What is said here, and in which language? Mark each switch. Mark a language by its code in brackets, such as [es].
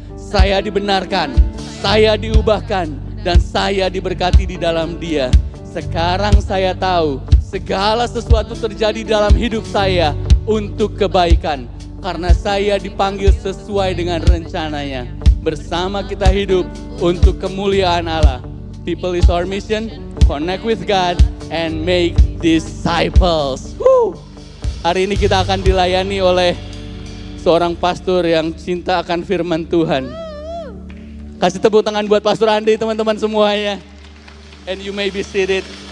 [id] Saya dibenarkan, saya diubahkan, dan saya diberkati di dalam Dia. Sekarang saya tahu, segala sesuatu terjadi dalam hidup saya untuk kebaikan. Karena saya dipanggil sesuai dengan rencananya. Bersama kita hidup untuk kemuliaan Allah. [en] People is our mission, connect with God, and make disciples. Woo! [id] Hari ini kita akan dilayani oleh seorang pastor yang cinta akan firman Tuhan. Kasih tepuk tangan buat Pastor Andi, teman-teman semuanya. [en] And you may be seated.